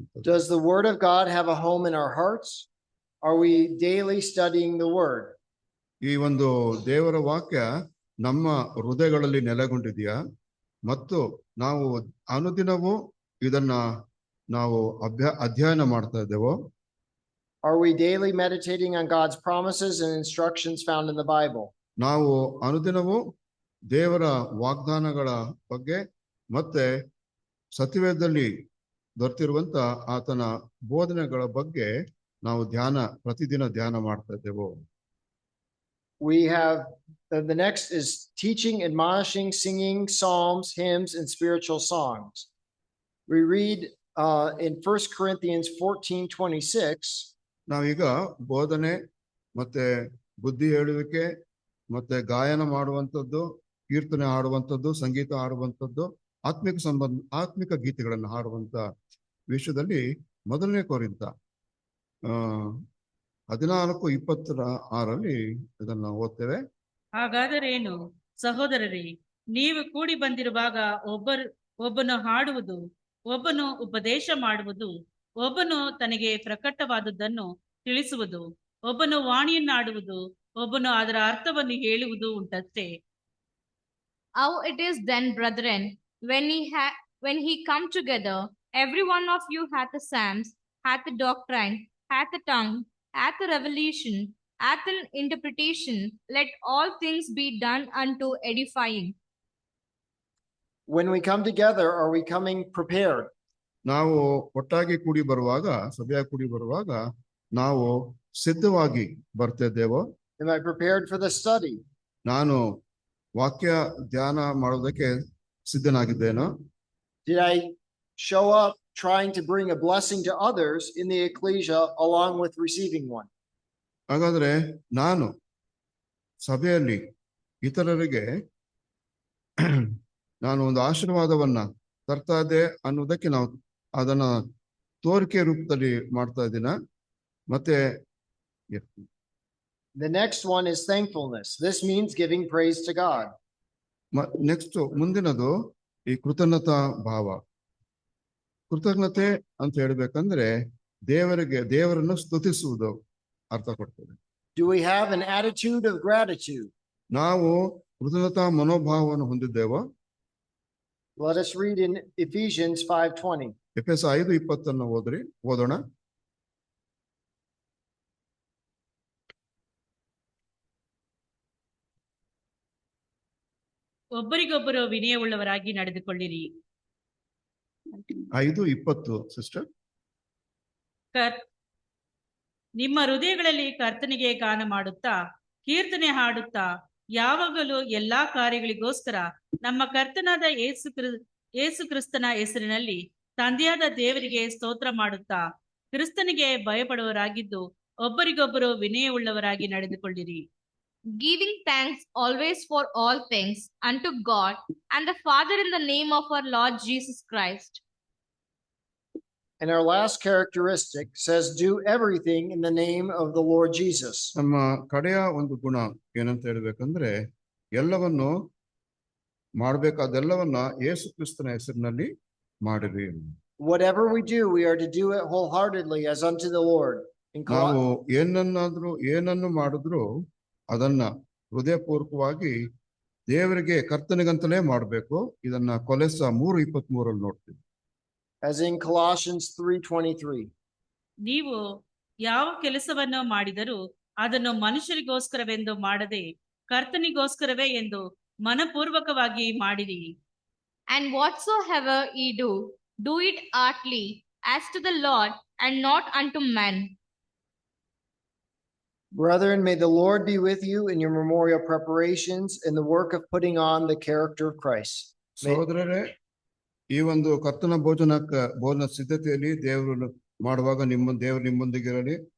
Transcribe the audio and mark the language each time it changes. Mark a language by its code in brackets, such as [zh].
[en] Does the word of God have a home in our hearts? Are we daily studying the word? [kn] ಈ ಒಂದು ದೇವರ ವಾಕ್ಯ ನಮ್ಮ ಹೃದಯಗಳಲ್ಲಿ ನೆಲೆಗೊಂಡಿದೆಯಾ ಮತ್ತು ನಾವು ಅನುದಿನವೂ ಇದನ್ನ ನಾವು ಅಧ್ಯಯನ ಮಾಡ್ತಾ ಇದ್ದೇವೋ? [en] Are we daily meditating on God's promises and instructions found in the Bible? [kn] ನಾವು ಅನುದಿನವೂ ದೇವರ ವಾಗ್ದಾನಗಳ ಬಗ್ಗೆ ಮತ್ತೆ ಸತ್ಯವೇದದಲ್ಲಿ ದೊರೆತಿರುವಂತ ಆತನ ಬೋಧನೆಗಳ ಬಗ್ಗೆ ನಾವು ಪ್ರತಿದಿನ ಧ್ಯಾನ ಮಾಡ್ತಾ ಇದ್ದೇವೋ? [en] We have the next is teaching, admonishing, singing psalms, hymns, and spiritual songs. We read in 1 Corinthians 14:26. [kn] ನಾವೀಗ ಬೋಧನೆ ಮತ್ತೆ ಬುದ್ಧಿ ಹೇಳುವಿಕೆ ಮತ್ತೆ ಗಾಯನ ಮಾಡುವಂಥದ್ದು, ಕೀರ್ತನೆ ಹಾಡುವಂಥದ್ದು, ಸಂಗೀತ ಹಾಡುವಂಥದ್ದು, ಆತ್ಮಿಕ ಗೀತೆಗಳನ್ನು ಹಾಡುವಂತ ವಿಷಯದಲ್ಲಿ 1 ಕೊರಿಂಥ 14:26 ಇದನ್ನ ಓದ್ತೇವೆ. ಹಾಗಾದರೇನು ಸಹೋದರರೇ, ನೀವು ಕೂಡಿ ಬಂದಿರುವಾಗ ಒಬ್ಬನು ಹಾಡುವುದು, ಒಬ್ಬನು ಉಪದೇಶ ಮಾಡುವುದು, ಒಬ್ಬನು ತನಗೆ ಪ್ರಕಟವಾದದ್ದನ್ನು ತಿಳಿಸುವುದು, ಒಬ್ಬನು ವಾಣಿಯನ್ನಾಡುವುದು, ಒಬ್ಬನು ಅದರ ಅರ್ಥವನ್ನು ಹೇಳುವುದು ಉಂಟಷ್ಟೇ. [en] How it is then, brethren, when he come together, every one of you hath a psalms, hath a doctrine, hath a tongue, hath a revelation, hath an interpretation. Let all things be done unto edifying. When we come together, are we coming prepared? [kn] ನಾವು ಒಟ್ಟಾಗಿ ಕೂಡಿ ಬರುವಾಗ, ಸಭೆಯಾಗಿ ಕೂಡಿ ಬರುವಾಗ ನಾವು ಸಿದ್ಧವಾಗಿ ಬರ್ತಿದ್ದೇವೋ? [en] Am I prepared for the study? [kn] ನಾನು ವಾಕ್ಯ ಧ್ಯಾನ ಮಾಡೋದಕ್ಕೆ ಸಿದ್ಧನಾಗಿದ್ದೇನೋ? [en] Did I show up trying to bring a blessing to others in the ecclesia along with receiving one? [kn] ಹಾಗಾದ್ರೆ ನಾನು ಸಭೆಯಲ್ಲಿ ಇತರರಿಗೆ ನಾನು ಒಂದು ಆಶೀರ್ವಾದವನ್ನ ತರ್ತಾ ಇದ್ದೆ ಅನ್ನೋದಕ್ಕೆ ನಾವು ಅದನ್ನ ತೋರಿಕೆ ರೂಪದಲ್ಲಿ ಮಾಡ್ತಾ ಇದ್ದೀನ? ಮತ್ತೆ [en] The next one is thankfulness. This means giving praise to God. [kn] Next ಮುಂದಿನದು ಈ ಕೃತಜ್ಞತಾ ಭಾವ. ಕೃತಜ್ಞತೆ ಅಂತ ಹೇಳ್ಬೇಕಂದ್ರೆ ದೇವರನ್ನು ಸ್ತುತಿಸುವುದು ಅರ್ಥ ಕೊಡ್ತದೆ. [en] Do we have an attitude of gratitude? [kn] ನಾವು ಕೃತಜ್ಞತಾ ಮನೋಭಾವವನ್ನು ಹೊಂದಿದ್ದೇವೋ? [en] Let us read in Ephesians 5:20. [kn] ಎಫೆಸ 5:20 ಓದೋಣ. ಒಬ್ಬರಿಗೊಬ್ಬರು ವಿನಯವುಳ್ಳವರಾಗಿ ನಡೆದುಕೊಳ್ಳಿರಿ. 5:20 ಸಿಸ್ಟರ್. ನಿಮ್ಮ ಹೃದಯಗಳಲ್ಲಿ ಕರ್ತನಿಗೆ ಗಾನ ಮಾಡುತ್ತಾ ಕೀರ್ತನೆ ಹಾಡುತ್ತಾ ಯಾವಾಗಲೂ ಎಲ್ಲಾ ಕಾರ್ಯಗಳಿಗೋಸ್ಕರ ನಮ್ಮ ಕರ್ತನಾದ ಯೇಸು ಕ್ರಿಸ್ತನ ಹೆಸರಿನಲ್ಲಿ ತಂದೆಯಾದ ದೇವರಿಗೆ ಸ್ತೋತ್ರ ಮಾಡುತ್ತಾ ಕ್ರಿಸ್ತನಿಗೆ ಭಯಪಡುವವರಾಗಿದ್ದು ಒಬ್ಬರಿಗೊಬ್ಬರು ವಿನಯವುಳ್ಳವರಾಗಿ ನಡೆದುಕೊಳ್ಳಿರಿ. [en] Giving thanks always for all things unto God and the Father in the name of our Lord Jesus Christ. And our last characteristic says, do everything in the name of the Lord Jesus. [kn] ನಮ್ಮ ಕಡೆಯ ಒಂದು ಗುಣ ಏನಂತ ಹೇಳ್ಬೇಕಂದ್ರೆ, ಎಲ್ಲವನ್ನು ಮಾಡಬೇಕಾದೆಲ್ಲವನ್ನ ಯೇಸು ಕ್ರಿಸ್ತನ ಹೆಸರಿನಲ್ಲಿ ಮಾಡಿರಿ. [en] Whatever we do, we are to do it wholeheartedly as unto the Lord. [kn] ನಾವು ಏನನ್ನು ಮಾಡಿದ್ರು ಅದನ್ನ ಹೃದಯಪೂರ್ವಕವಾಗಿ ದೇವರಿಗೆ ಕರ್ತನಿಗಂತಲೇ ಮಾಡಬೇಕು. ಇದನ್ನ ಕೊಲೆಸ 3:23 ನೋಡ್ತೀವಿ. [en] As in Colossians 3:23. [kn] ನೀವು ಯಾವ ಕೆಲಸವನ್ನು ಮಾಡಿದರೂ ಅದನ್ನು ಮನುಷ್ಯರಿಗೋಸ್ಕರವೆಂದು ಮಾಡದೆ ಕರ್ತನಿಗೋಸ್ಕರವೇ ಎಂದು ಮನಪೂರ್ವಕವಾಗಿ ಮಾಡಿರಿ. [en] And whatsoever ye do, do it heartily as to the Lord and not unto men. Brethren, may the Lord be with you in your memorial preparations in the work of putting on the character of Christ. [kn] ಸಹೋದರರೇ, ಈ ಒಂದು ಕರ್ತನ ಭೋಜನ ಸಿದ್ಧತೆಯಲ್ಲಿ ದೇವರು ಮಾಡುವಾಗ ದೇವರು ನಿಮ್ಮೊಂದಿಗಿರಲಿ.